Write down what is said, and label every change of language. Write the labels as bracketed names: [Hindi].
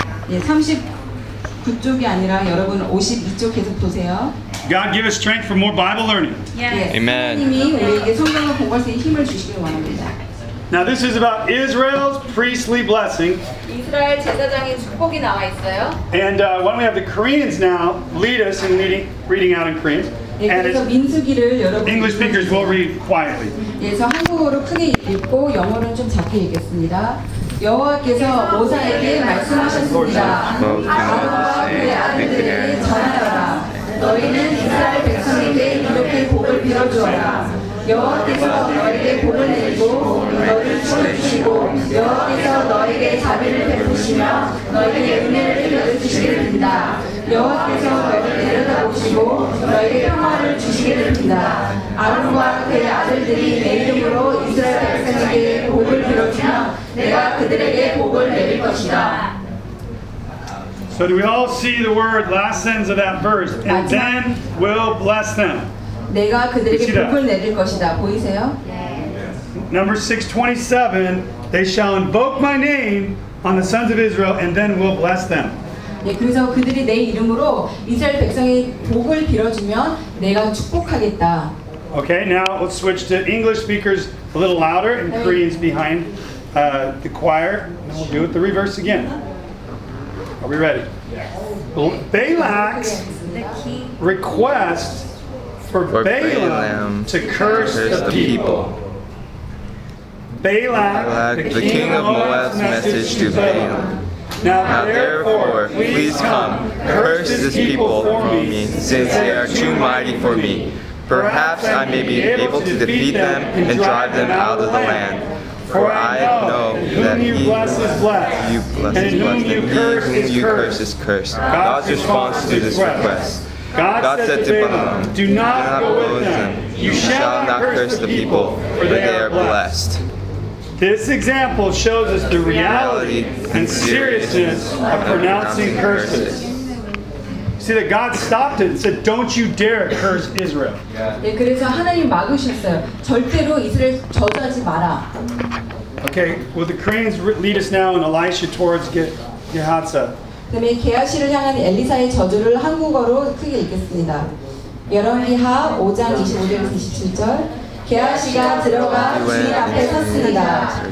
[Korean] 예, 39쪽이 아니라 여러분 52쪽 계속 보세요. [English] God give us strength for more Bible learning. Yes. Amen. [Korean] 하나님이 우리에게 성경을 공부할 수 있는 힘을 주시길 원합니다. [English] Now this is about Israel's priestly blessing. [Korean] 이스라엘 제사장의 축복이 나와 있어요. [English] And why don't we have the Koreans now lead us in reading out in Korean. [Korean] 그래서 민수기를 여러분 [English] English speakers will read quietly. [Korean] 그래서 한국어로 크게 읽고 영어로 좀 작게 읽겠습니다. 여호와께서 모세에게 말씀하셨습니다. 아론과 그의 아들들에게 전하라. 너희는 이스라엘 백성에게 이렇게 복을 빌어주어라. 여호와께서 너에게 복을 내리고 너를 축복하시고 여호와께서 너에게 자비를 베푸시며 너에게 은혜를 베풀어주시게 됩니다. 여호와께서 너를 데려다 오시고 너에게 평화를 주시게 됩니다. 아론과 그의 아들들이 내 이름으로 이스라엘 백성에게 복을 빌어주며 내가 그들에게 복을 내릴 것이다. [English] So do we all see the word last sentence of that verse? And then we'll bless them. [Korean] 내가 그들에게 복을 내릴 것이다. 보이세요? [English] Yes. Number 627, they shall invoke my name on the sons of Israel and then we'll bless them. [Korean] 예, 그래서 그들이 내 이름으로 이스라엘 백성에게 복을 빌어주면 내가 축복하겠다. [English] Okay, now let's switch to English speakers a little louder and Koreans behind the choir. And we'll do it the reverse again. Are we ready? Yes. Balak's request for Balaam to curse the people. Balak, the king of Moab's message to Balaam. Now therefore, please come, curse this people for me, since they are too mighty for me. Perhaps I may be able to defeat them and drive them out of the land. For I know that whom you bless is blessed, and whom you curse is cursed. God's response to this request. God said to Balaam, do not go with them. You shall not curse the people, for they are blessed. This example shows us the reality and seriousness of pronouncing curses. See that God stopped it and said, don't you dare curse Israel. [Korean] 네, 그래서 하나님 막으셨어요. 절대로 이스라엘 저주하지 마라. [English] Okay, will the Koreans lead us now in Elisha towards Gehazi? [Korean] 그다음에 게하시를 향한 엘리사의 저주를 한국어로 크게 읽겠습니다. 여런기하 5장 25절 27절 게하시가 들어가 주인 앞에 섰습니다.